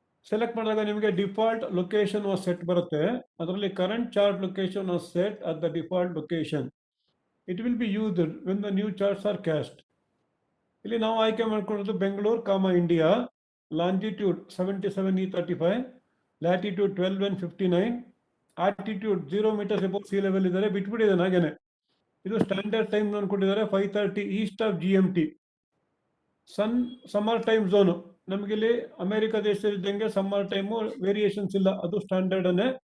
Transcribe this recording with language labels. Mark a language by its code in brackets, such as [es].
[kn] Select ಮಾಡಿದಾಗ ನಿಮಗೆ default location was set ಬರುತ್ತೆ. ಅದರಲ್ಲಿ [en] Current chart location was set at the default location. It will be used when the new charts are cast. [kn] ಇಲ್ಲಿ ನಾವು ಆಯ್ಕೆ ಮಾಡ್ಕೊಳ್ಳೋದು Bengaluru, India. Longitude 77E35, latitude 12N59, altitude 0 meters above sea level ಇದ್ದಾರೆ. ಬಿಟ್ಬಿಟ್ಟಿದ್ದಾನೆ ಹಾಗೇನೆ. ಇದು standard time zone ಕೊಟ್ಟಿದ್ದಾರೆ 5:30 East of GMT. Summer time zone ನಮಗಿಲ್ಲಿ America ದೇಶದಿದ್ದಂಗೆ summer time variations ಇಲ್ಲ, ಅದು ಸ್ಟ್ಯಾಂಡರ್ಡ್ ಅನ್ನೇ.